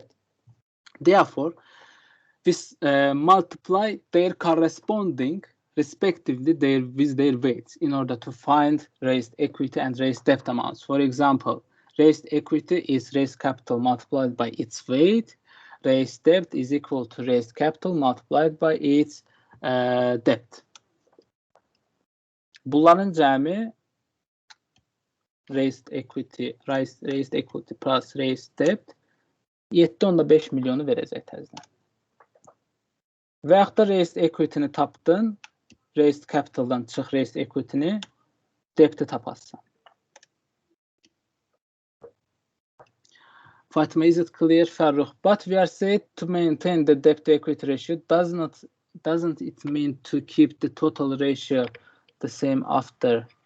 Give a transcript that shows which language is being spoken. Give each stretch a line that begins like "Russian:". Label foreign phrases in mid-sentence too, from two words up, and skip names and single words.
English: Therefore, we multiply their corresponding, respectively, with their weights in order to find raised equity and raised debt amounts. For example, raised equity is raised capital multiplied by its weight. Raised debt is equal to raised capital multiplied by its debt.
Azerbaijani: Bunların cəmi
English: raised equity plus raised debt
Azerbaijani: 7.5 milyonu verəcək təzədən. Və yaxud da
English: raised equity-ni
Azerbaijani: tapdın,
English: raised capitaldan
Azerbaijani: çıx
English: raised equity-ni,
Azerbaijani: debt-i tapasın.
English: Fatima, is it clear, Farruh? But we are said to maintain the debt to equity ratio. Doesn't it mean to keep the total ratio the same after?